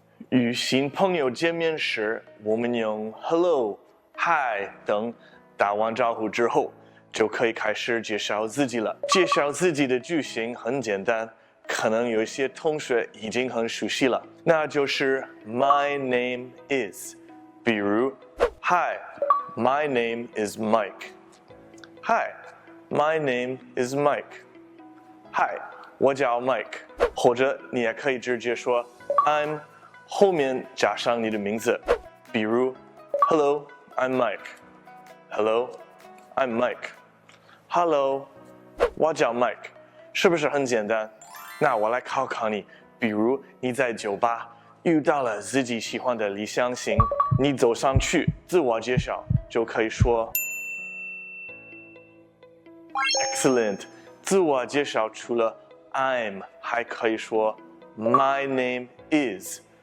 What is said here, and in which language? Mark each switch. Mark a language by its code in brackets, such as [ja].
[zh] 与新朋友见面时，我们用 hello、hi 等打完招呼之后，就可以开始介绍自己了。介绍自己的句型很简单，可能有一些同学已经很熟悉了，那就是 [en] My name is。比如 Hi, my name is Mike. Hi, my name is Mike. Hi, [zh] 我叫 [en] Mike。 [zh] 或者你也可以直接说 I'm。后面加上你的名字，比如 [en] Hello, I'm Mike. Hello, I'm Mike. [zh] Hello, 我叫 Mike. 是不是很简单？那我来考考你，比如你在酒吧遇到了自己喜欢的理想型，你走上去自我介绍，就可以说 Excellent. 自我介绍除了 I'm 还可以说 [en] My name is。